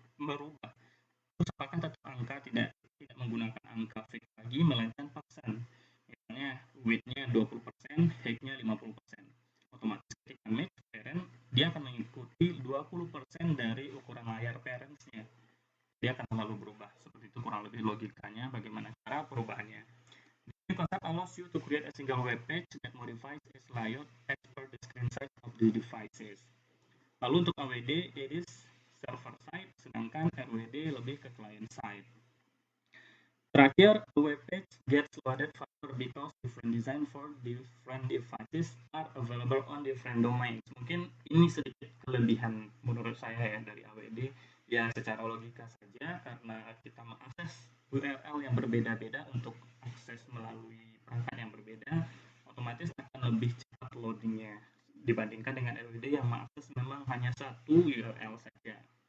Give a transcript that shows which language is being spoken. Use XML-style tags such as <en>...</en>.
<id>Terus apakah tetap angka tidak menggunakan angka fix lagi, melainkan persen. Misalnya width-nya 20%, height-nya 50%. Otomatis ketika match parent, dia akan mengikuti 20% dari ukuran layar parents-nya. Dia akan selalu berubah. Seperti itu kurang lebih logikanya, bagaimana cara perubahannya.</id> <en>This concept allows you to create a single web page that modifies its layout as per the screen size of the devices.</en> <id>Lalu untuk</id> <en>AWD, it is server side,</en> <id>sedangkan RWD lebih ke</id> <en>client side.</en> <id>Terakhir,</id> <en>a web page gets loaded faster because different design for different devices are available on different domains.</en> <id>Mungkin ini sedikit kelebihan menurut saya ya dari AWD. Ya secara logika saja, karena kita mengakses URL yang berbeda-beda untuk akses melalui perangkat yang berbeda, otomatis akan lebih cepat loadingnya dibandingkan dengan RWD yang mengakses memang hanya satu URL saja.</id>